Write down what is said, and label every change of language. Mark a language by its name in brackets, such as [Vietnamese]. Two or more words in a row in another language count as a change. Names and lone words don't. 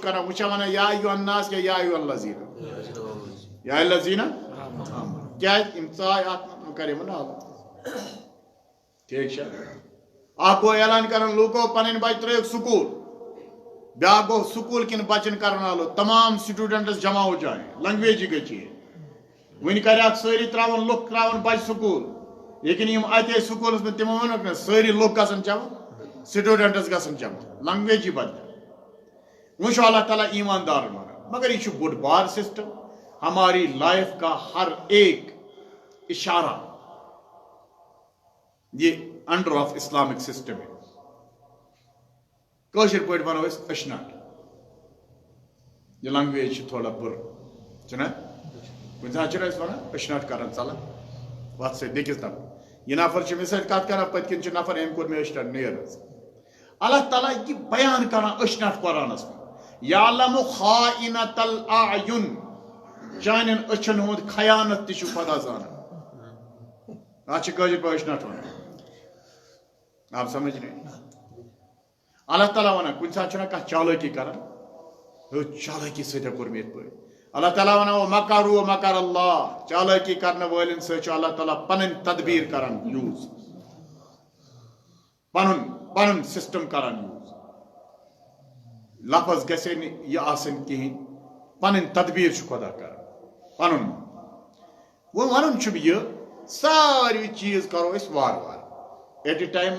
[Kashmiri] کران وۄنۍ چھا ونان [Arabic] یا ایُہا الناس یا ایُہا الذین یا الذین [Kashmiri] کیٛازِ یِم ژاے اتھ منٛز وۄنۍ کر یِمن عالو ٹھیٖک چھا اکھ گوٚو اعلان کران لوٗکو پنٕنۍ بچہِ ترٲیِکھ سکوٗل بیاکھ گوٚو سکوٗل کٮ۪ن بچن کرن عالو تمام سٹوٗڈنٹس جمع [Urdu] ہو جائیں [Kashmiri] لنگویجی گٔے چینج وۄنۍ کریکھ سٲری تراون لُکھ تراون بچہِ سکوٗل لیکن یِم اتے سکوٗلس منٛز تِمو ونُکھ نہ سٲری لُکھ گژھن جمع سٹوٗڈنٹس گژھن جمع لنگویجی بدل وۄنۍ چھُ اللہ تعالیٰ ایٖماندارن ونان مگر یہ چھُ بوٚڑ بار سسٹم [Urdu] ہماری لائف کا ہر ایک اشارہ یہ [English] under of Islamic system [Kashmiri] ہے کٲشِر پٲٹھۍ وَنو أسۍ أشنَٹ یہِ لنٛگویج چھِ تھوڑا بُرٕ چھُنہ کُنہِ ساتہٕ چھِنہ أسۍ وَنان أشنَٹ کَران ژَلان وَتھ سۭتۍ بیٚکِس نفر یہِ نفر چھُ مےٚ سۭتۍ کَتھ کَران پٔتۍ کِنۍ چھُ نفر أمۍ کوٚر مےٚ أشنَٹ نیٖر حظ اللہ تعالیٰ یہِ بیان کَران أشنَٹ قرآنَس منٛز [Arabic] یعلمُ خائنۃ الاعین [Kashmiri] چانٮ۪ن أچھَن ہُنٛد خیانت تہِ چھُ خۄدا زانان اَتھ چھِ کٲشِر پٲٹھۍ أشنَٹ وَنان [Urdu] آپ سمجھ رہے ہیں [Kashmiri] اللہ تعالیٰ وَنان کُنہِ ساتہٕ چھُنہ کانٛہہ چالٲکی کَران چالٲکی سۭتۍ کوٚر مےٚ یِتھ پٲٹھۍ اللہ تعالیٰ وَنان [Arabic] وَمَکَرُوا وَمَکَرَ اللّٰہ [Kashmiri] چالٲکی کَرنہٕ وٲلٮ۪ن سۭتۍ چھُ اللہ تعالیٰ پَنٕنۍ تدبیٖر کَران یوٗز پَنُن سِسٹَم کَران یوٗز لفظ گژھِ نہٕ یہِ آسٕنۍ کِہیٖنۍ پَنٕنۍ تدبیٖر چھُ خۄدا کَران پَنُن وۄنۍ وَنُن چھُم یہِ ساروی چیٖز کَرو أسۍ وارٕ وارٕ [English] at a time